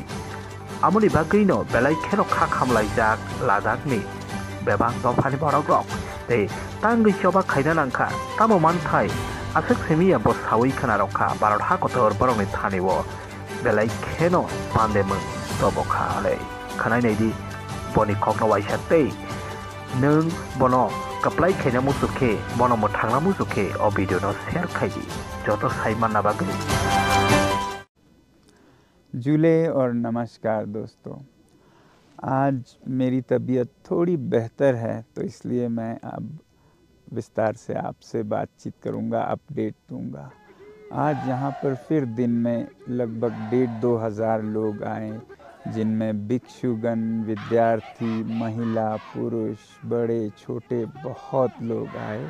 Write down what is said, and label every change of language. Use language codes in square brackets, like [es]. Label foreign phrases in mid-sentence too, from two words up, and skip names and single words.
[trp] amoni bagui no belai kheno kha khamlaijak Ladakh ni bebang dofani borok rok tei tangui soba khaina nangkha tamo manthai asek semia bo sawi khana rokha barot ha kotor borokni thaniwo belai kheno pandemung tobokha alei khanai nei di boni kokno waisa tei nung bono kaplai khaina musuke bono mo thangna musuke o video no share khaidi joto saiman na bagui [hi] जुले और नमस्कार दोस्तों। आज मेरी तबीयत थोड़ी बेहतर है तो इसलिए मैं अब विस्तार से आपसे बातचीत करूंगा, अपडेट दूंगा। आज यहाँ पर फिर दिन में लगभग 1,500-2 हज़ार लोग आए, जिनमें भिक्षुगण, विद्यार्थी, महिला, पुरुष, बड़े छोटे बहुत लोग आए।